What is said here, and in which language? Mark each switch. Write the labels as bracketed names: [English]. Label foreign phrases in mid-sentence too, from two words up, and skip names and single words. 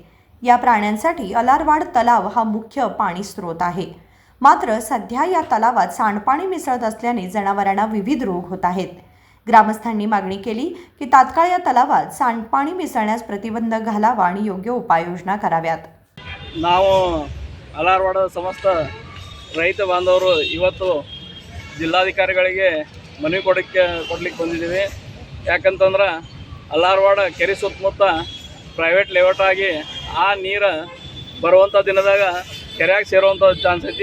[Marathi] या प्राण्यांसाठी अलारवाड तलाव हा मुख्य पाणी स्रोत आहे। मात्र सध्या या तलावात सांडपाणी मिसळत असल्याने जनावरांना विविध रोग होत आहेत। ग्रामस्थांनी मागणी केली की तात्काळ या तलावात सांडपाणी मिसळण्यास प्रतिबंध घालावा आणि योग्य उपाययोजना कराव्यात। [Kannada] ನಾವು ಅಲಾರವಾಡ ಸಮಸ್ತ ರೈತ ಬಾಂಧವರು ಇವತ್ತು ಜಿಲ್ಲಾಧಿಕಾರಿಗಳಿಗೆ ಮನವಿ ಕೊಡಲಿಕ್ಕೆ ಬಂದಿದ್ದೀವಿ। ಯಾಕಂತಂದ್ರೆ ಅಲಾರವಾಡ ಕೆರೆ ಸುತ್ತಮುತ್ತ [English] private layout [Kannada] ಆಗಿ ಆ ನೀರು ಬರುವಂಥ ದಿನದಾಗ ಕೆರೆಯಾಗ ಸೇರುವಂಥ ಚಾನ್ಸ್ ಐತಿ।